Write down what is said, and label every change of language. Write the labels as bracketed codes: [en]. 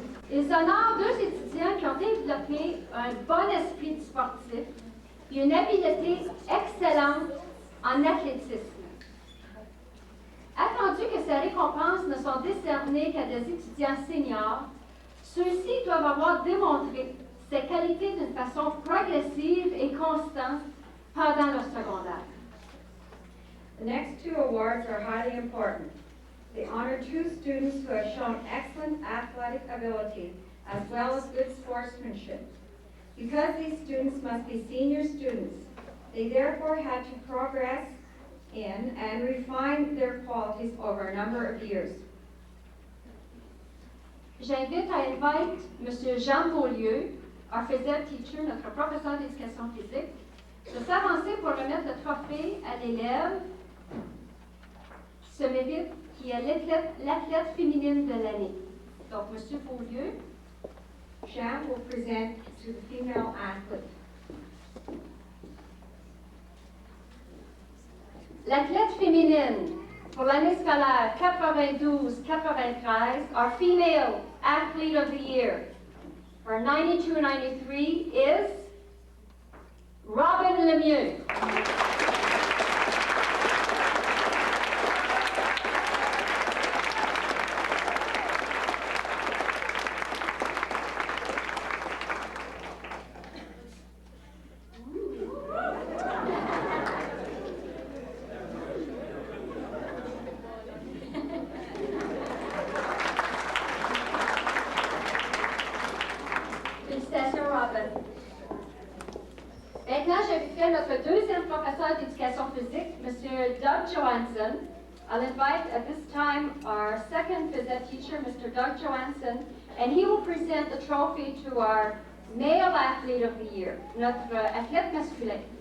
[fr] Ils honorent deux étudiants qui ont développé un bon esprit du sportif et une habileté excellente en athlétisme. Attendu que ces récompenses ne sont décernées qu'à des étudiants seniors, ceux-ci doivent avoir démontré ces qualités d'une façon progressive et constante pendant leur secondaire. [en] The next two awards are highly important. They honor two students who have shown excellent athletic ability as well as good sportsmanship. Because these students must be senior students, they therefore had to progress in and refine their qualities over a number of years. [fr] J'invite à invite M. Jean Beaulieu, [en] our physics teacher, [fr] notre professeur d'éducation physique, de s'avancer pour remettre le trophée à l'élève ce mérite qui est l'athlète féminine de l'année. Donc, M. Beaulieu. [en] Jean will present to the female athlete. [fr] L'athlète féminine pour l'année scolaire 92-93, [en] our female athlete of the year for 92-93 is Robin Lemieux. [fr] Félicitations, Robin. Maintenant, j'inviterai notre deuxième professeur d'éducation physique, M. Doug Johansson. [en] I'll invite at this time our second phys teacher, Mr. Doug Johansson, and he will present the trophy to our male athlete of the year, [fr] notre athlète masculin.